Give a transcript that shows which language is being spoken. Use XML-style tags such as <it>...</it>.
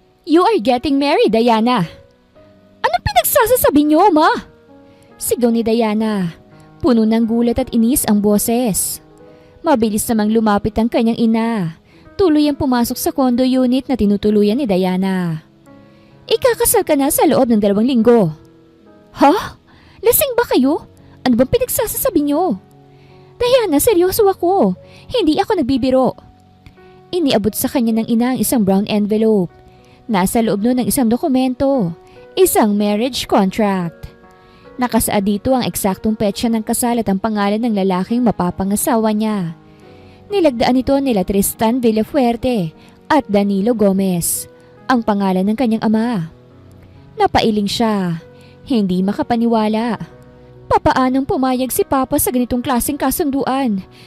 <en>You are getting married, Diana.</en> <tl>Anong pinagsasasabi niyo, Ma? Sigaw ni Diana. Puno ng gulat at inis ang boses. Mabilis namang lumapit ang kanyang ina. Tuluyang pumasok sa condo unit na tinutuluyan ni Diana. Ikakasal ka na sa loob ng 2 linggo. Ha? Lasing ba kayo? Ano bang pinagsasasabi niyo? Diana, seryoso ako. Hindi ako nagbibiro. Iniabot sa kanya ng ina ang isang brown envelope. Nasa loob nun ng isang dokumento. Isang marriage contract. Nakasaad dito ang eksaktong petsa ng kasal at ang pangalan ng lalaking mapapangasawa niya. Nilagdaan ito nila Tristan Villafuerte at Danilo Gomez, ang pangalan ng kanyang ama. Napailing siya, hindi makapaniwala. Papaanong pumayag si Papa sa ganitong klaseng kasunduan?</tl>